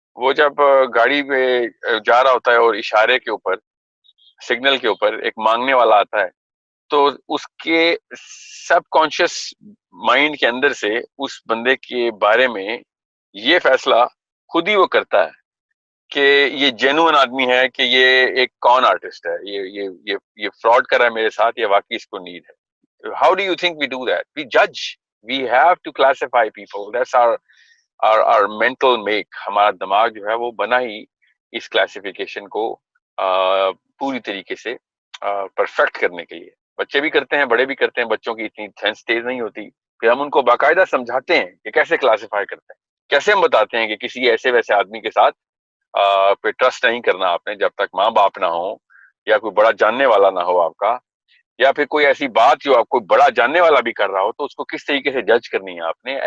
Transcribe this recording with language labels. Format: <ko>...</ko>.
<ur>وہ جب گاڑی میں جا رہا ہوتا ہے اور اشارے کے اوپر, سگنل کے اوپر ایک مانگنے والا آتا ہے تو اس کے سب کانشیس مائنڈ کے اندر سے اس بندے کے بارے میں یہ فیصلہ خود ہی وہ کرتا ہے کہ یہ جینوئن آدمی ہے کہ یہ ایک کون آرٹسٹ ہے, یہ فراڈ کر رہا ہے میرے ساتھ یا واقعی اس کو نیڈ ہے.</ur> <en>How do you think we do that? We judge. We have to classify people. That's our mental make.</en> <ur>ہمارا دماغ جو ہے وہ بنا ہی اس کلاسیفیکیشن کو پوری طریقے سے پرفیکٹ کرنے کے لیے. بچے بھی کرتے ہیں, بڑے بھی کرتے ہیں, بچوں کی اتنی سینس تیز نہیں ہوتی. پھر ہم ان کو باقاعدہ سمجھاتے ہیں کہ کیسے کلاسیفائی کرتے ہیں, کیسے ہم بتاتے ہیں کہ کسی ایسے ویسے آدمی کے ساتھ پہ ٹرسٹ نہیں کرنا آپ نے جب تک ماں باپ نہ ہو یا کوئی بڑا جاننے والا نہ ہو آپ کا, یا پھر کوئی ایسی بات جو آپ کو بڑا جاننے والا بھی کر رہا ہو تو اس کو کس طریقے سے جج کرنی ہے آپ نے.</ur>